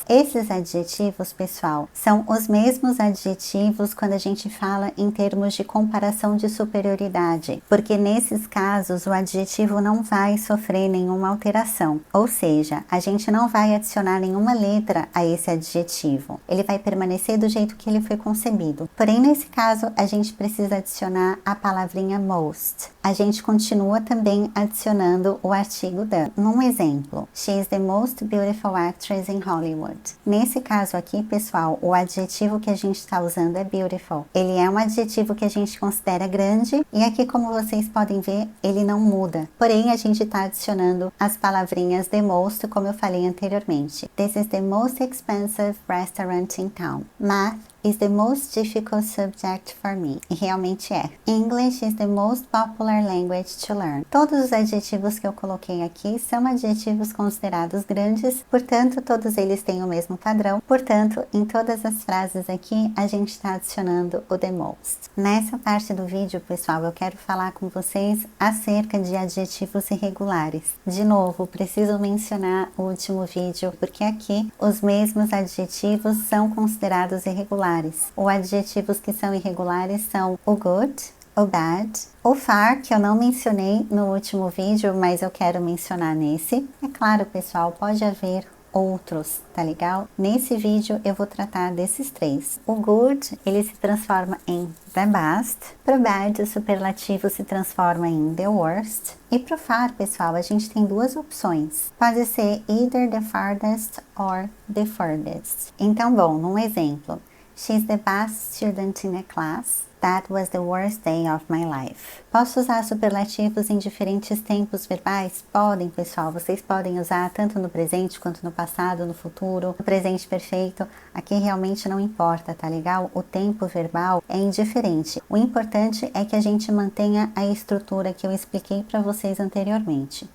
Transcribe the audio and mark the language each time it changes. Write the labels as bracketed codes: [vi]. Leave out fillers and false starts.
[pt] Esses adjetivos, pessoal, são os mesmos adjetivos quando a gente fala em termos de comparação de superioridade, porque nesses casos o adjetivo não vai sofrer nenhuma alteração, ou seja, a gente não vai adicionar nenhuma letra a esse adjetivo, ele vai permanecer do jeito que ele foi concebido. Porém, nesse caso, a gente precisa adicionar a palavrinha most. A gente continua também adicionando o artigo the. Num exemplo, [en] she is the most beautiful actress in Hollywood. [pt] Nesse caso aqui, pessoal, o adjetivo que a gente está usando é beautiful. Ele é um adjetivo que a gente considera grande e aqui, como vocês podem ver, ele não muda. Porém, a gente está adicionando as palavrinhas the most, como eu falei anteriormente. [en] This is the most expensive restaurant in town. Math is the most difficult subject for me. [pt] E realmente é. [en] English is the most popular language to learn. [pt] Todos os adjetivos que eu coloquei aqui são adjetivos considerados grandes, portanto, todos eles têm o mesmo padrão. Portanto, em todas as frases aqui, a gente está adicionando o the most. Nessa parte do vídeo, pessoal, eu quero falar com vocês acerca de adjetivos irregulares. De novo, preciso mencionar o último vídeo, porque aqui os mesmos adjetivos são considerados irregulares. Os adjetivos que são irregulares são o good, o bad, o far, que eu não mencionei no último vídeo, mas eu quero mencionar nesse. É claro, pessoal, pode haver outros, tá legal? Nesse vídeo eu vou tratar desses 3. O good, ele se transforma em the best. Pro bad, o superlativo se transforma em the worst. E pro far, pessoal, a gente tem 2 opções. Pode ser [en] either the farthest or the furthest. Então, bom, num exemplo, she's the best student in the class. That was the worst day of my life. [pt] Posso usar superlativos em diferentes tempos verbais? Podem, pessoal. Vocês podem usar tanto no presente quanto no passado, no futuro, no presente perfeito. Aqui realmente não importa, tá legal? O tempo verbal é indiferente. O importante é que a gente mantenha a estrutura que eu expliquei para vocês anteriormente.